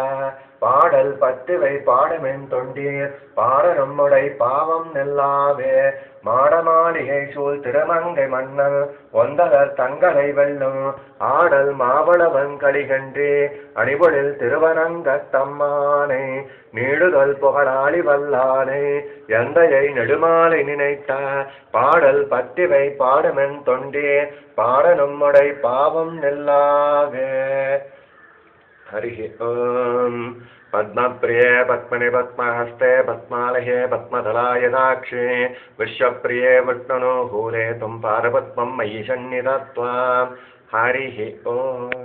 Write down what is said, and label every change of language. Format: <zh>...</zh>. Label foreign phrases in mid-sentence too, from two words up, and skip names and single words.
<ta>பாடல் பத்துவை பாடுமென் தொண்டீர் பாட நம்முடை பாவம் நெல்லாவே மாடமாளிகை சூழ் திருமங்கை மன்னன் ஒந்தலர் தங்களை வெல்லும் ஆடல் மாவளவன் கலிகன்றே அணிவொழில் திருவரங்கத்தம்மானை நீடுதல் புகழாளி வல்லானை எந்தையை நெடுமாலை நினைத்த பாடல் பத்திவை பாடுமென் தொண்டே பாட நம்முடை பாவம் நெல்லாவே.</ta> <sa>हरि ओम पद्मप्रिये पद्मनि पद्महस्ते पद्मालये पद्मदलायदाक्षे विश्वप्रिये विष्णुनो भूरे तुम पारपद्मं मयि सन्निधत्वा हरि ओम।</sa>